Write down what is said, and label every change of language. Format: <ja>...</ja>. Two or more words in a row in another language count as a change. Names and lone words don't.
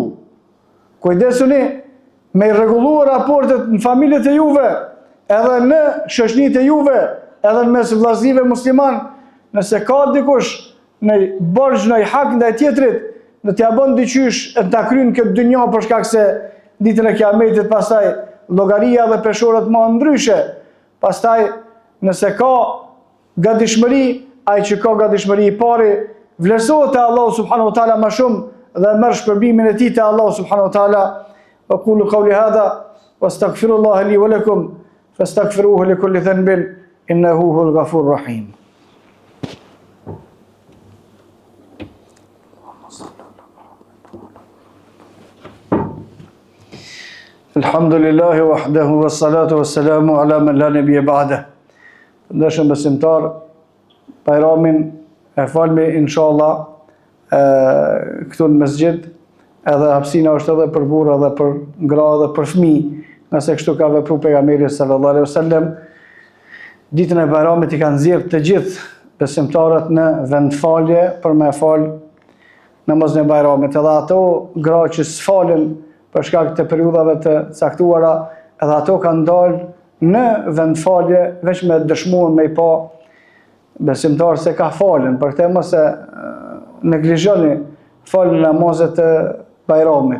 <sq>Kujdesuni me i rregulluar raportet në familjet e juve, edhe në shoqëritë e juve, edhe në mes vllazërive musliman, nëse ka dikush në borxh në hak ndaj tjetrit, në t'ia bën diqysh e ta kryen këtë dynjë për shkak se ditën e Kiametit pastaj llogaria dhe peshorët më ndryshe. Pastaj nëse ka gatishmëri, ai që ka gatishmëri i pari vlerësohet te</sq> <ar>الله سبحانه وتعالى</ar> <sq>më shumë dhe merr shpërbimin e tij te</sq> <ar>الله سبحانه وتعالى. أقول قولي هذا وأستغفر الله لي ولكم فاستغفروه لكل ذنب إنه هو الغفور الرحيم. الحمد لله وحده والصلاة والسلام على من لا نبي بعده.</ar> <sq>Ndeshëm besimtar, Bajramin e falmi inshallah këtu në mesgjid, edhe hapësina është edhe për burra dhe për gra dhe për fëmijë, nëse kështu ka vepruar pejgamberi</sq> <ar>صلى الله عليه وسلم.</ar> <sq>Ditën e Bajramit i kanë nxjerrë të gjithë besimtarët në vendfalje për me fal namazin e Bajramit, edhe ato gra që s'falen për shkak të periudhave të caktuara, edhe ato kanë dalë në vendfalje veç me dëshmuar me i pa besimtar se ka falen, për këtë mos e neglizhoni falën namazet e Bajramit.</sq>